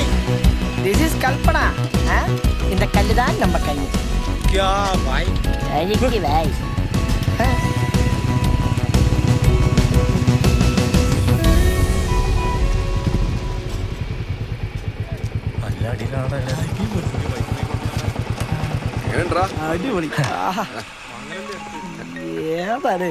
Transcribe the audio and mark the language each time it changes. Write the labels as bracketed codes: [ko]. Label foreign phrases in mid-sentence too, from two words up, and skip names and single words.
[en] This is [ta] கல்பனா. இந்த கல்லு தான் நம்ம கண்ணி. [hi] क्या भाई? [ta] அழகு भाई. [ml] നല്ല അടിയിലാണല്ലേ. എങ്ങനെയുണ്ടാ? അടിപൊളി. ഏതാണ്?